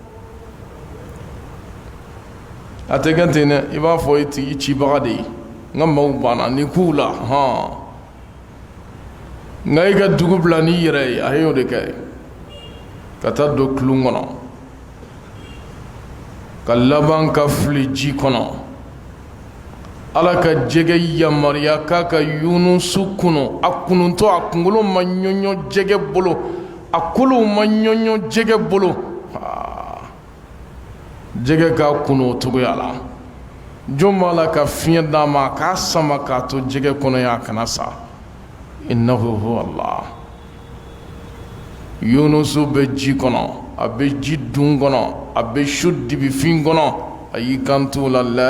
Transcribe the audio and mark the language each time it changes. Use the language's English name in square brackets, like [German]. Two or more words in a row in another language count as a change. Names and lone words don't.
[Bambara] a tɛ kɛ ten dɛ i b'a fɔ i tigi cibaga de ye n ka maaw banna nin k'u la nka i ka dugu bila n'i yɛrɛ ye a y'o de kɛ ka taa don kulun kɔnɔ ka laban ka fili ji kɔnɔ ala ka jɛgɛ yamaruya k'a ka Yunusu kunu a kununtɔ a kunkolo ma ɲɔɲɔ jɛgɛ bolo a kolow ma ɲɔɲɔ jɛgɛ bolo jɛgɛ k'a kunu o cogoya la jɔn b'a la ka fiɲɛ d'a ma k'a sama k'a to jɛgɛ kɔnɔ ye a kana sa [Arabic] إنه هو الله [Bambara] Yunusu bɛ ji kɔnɔ a bɛ ji dun kɔnɔ a bɛ su dibifin kɔnɔ a y'i kanto la